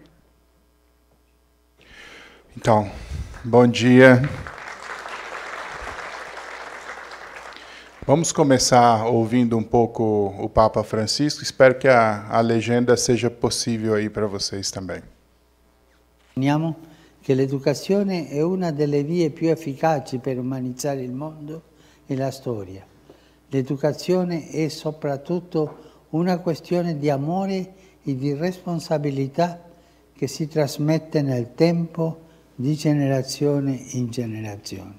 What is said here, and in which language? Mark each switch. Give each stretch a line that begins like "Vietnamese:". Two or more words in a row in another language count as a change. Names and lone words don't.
Portuguese: Então, bom dia. Vamos começar ouvindo um pouco o Papa Francisco. Espero que a legenda seja possível aí para vocês também.
Italian: Riteniamo che l'educazione è una delle vie più efficaci per umanizzare il mondo e la storia. L'educazione è soprattutto una questione di amore e di responsabilità che si trasmette nel tempo di generazione in generazione.